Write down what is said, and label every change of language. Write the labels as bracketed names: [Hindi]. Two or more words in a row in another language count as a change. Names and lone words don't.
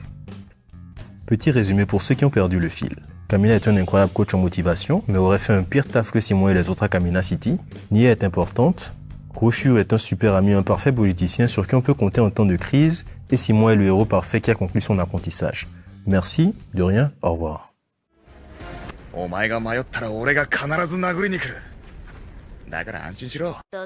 [French] Petit résumé pour ceux qui ont perdu le fil. Kamina est un incroyable coach en motivation, mais aurait fait un pire taf que Simon et les autres à Kamina City. Nia est importante. Roshu est un super ami, un parfait politicien sur qui on peut compter en temps de crise. Et Simon est le héros parfait qui a conclu son apprentissage. Merci, de rien, au revoir. [Japanese] お前が迷ったら俺が必ず殴りに来る。だから安心しろ。